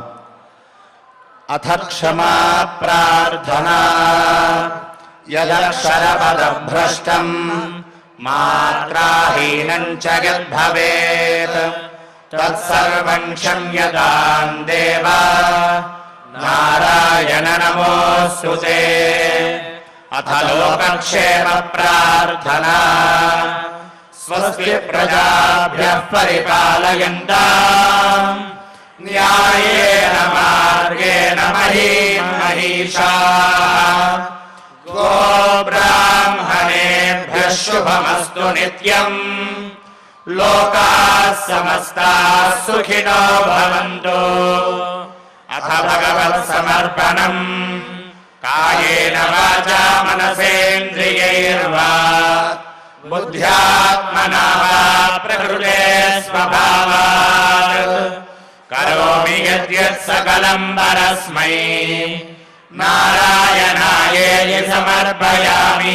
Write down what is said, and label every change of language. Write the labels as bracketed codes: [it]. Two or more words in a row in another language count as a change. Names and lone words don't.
[sa] అథ క్షమా ప్రార్థనా యదక్షరపదభ్రష్టం మాత్రాహీనం చ యద్భవేత్ తత్సర్వం క్షమ్యతాం దేవ నారాయణ నమోస్తుతే. అథ లోకక్షేమ ప్రార్థనా స్వస్తి ప్రజాభ్యః పరిపాలయంతాం న్యాయేన మార్గేణ మహీం మహిషాః. గో బ్రాహ్మణేభ్యః శుభమస్తు నిత్యం. లోకాః సమస్తాః సుఖినో భవంతు. అథ భగవత్సమర్పణం కాయేన వాచా మనసేంద్రియైర్వా బుద్ధ్యాత్మనా వా ప్రకృతే స్వభావాత్ కరోమి యద్యత్ సకలం పరస్మై నారాయణాయేతి సమర్పయామి.